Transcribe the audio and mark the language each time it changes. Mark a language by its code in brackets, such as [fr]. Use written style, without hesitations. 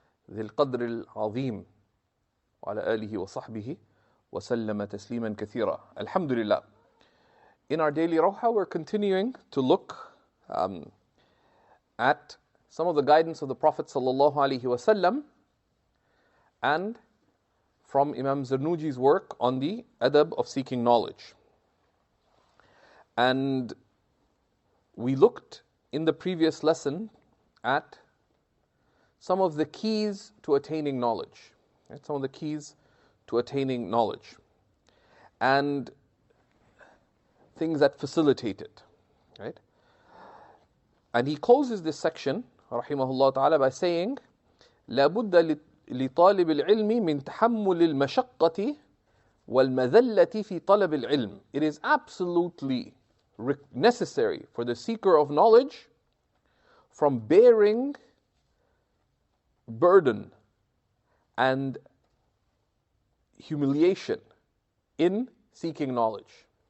[ar] ذي القدر العظيم وعلى آله وصحبه وسلم تسليما كثيرا. Alhamdulillah. [en] In our Daily Rawha, we're continuing to look at some of the guidance of the Prophet sallallahu alaihi wasallam and from Imam Zarnuji's work on the adab of seeking knowledge. And we looked in the previous lesson at some of the keys to attaining knowledge. Right? Some of the keys to attaining knowledge. And things that facilitate it. Right? And he closes this section, rahimahullah ta'ala, by saying, [ar] لا بد لطالب العلم من تحمل المشقة والمذلة في طلب العلم. [en] It is absolutely necessary for the seeker of knowledge from bearing burden and humiliation in seeking knowledge.